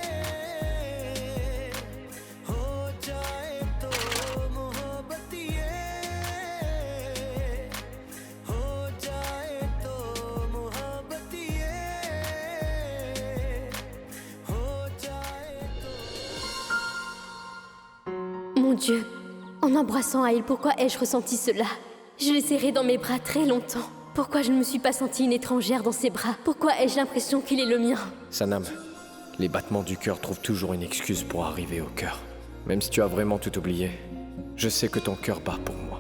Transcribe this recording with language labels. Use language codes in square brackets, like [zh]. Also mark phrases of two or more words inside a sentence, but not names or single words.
[hi] हो जाए तो मोहब्बत ये हो जाए तो मोहब्बत ये हो जाए तो [fr] Mon Dieu, en embrassant Ahil, pourquoi ai-je ressenti cela? Je l'ai serré dans mes bras très longtemps. Pourquoi je ne me suis pas sentie une étrangère dans ses bras? Pourquoi ai-je l'impression qu'il est le mien? Sanam, les battements du cœur trouvent toujours une excuse pour arriver au cœur. Même si tu as vraiment tout oublié, je sais que ton cœur bat pour moi.